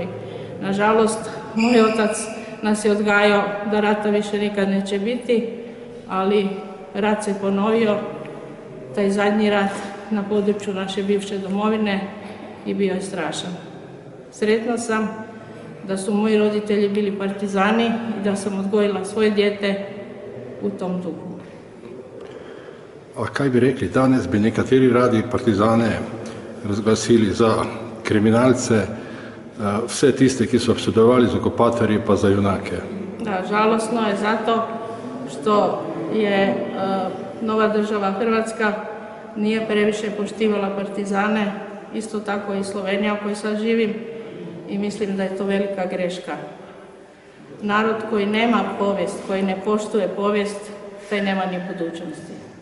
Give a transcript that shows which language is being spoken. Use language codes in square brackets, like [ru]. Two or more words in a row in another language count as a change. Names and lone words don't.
[hr] Nažalost, moj otac nas je odgajao da rata više nikad neće biti, ali rat se ponovio, taj zadnji rat na području naše bivše domovine i bio je strašan. Sretna sam da su moji roditelji bili partizani i da sam odgojila svoje dijete u tom duhu. [sl] A kaj bi rekli, danes bi nekateri radi partizane razglasili za kriminalce, vse tiste, ki so sodelovali z okupatorji, pa za junake. [hr] Da, žalosno je zato što je nova država Hrvatska nije previše poštivala partizane, isto tako i Slovenija u kojoj sad živim, i mislim da je to velika greška. Narod koji nema povijest, koji ne poštuje povijest, taj nema ni budućnosti.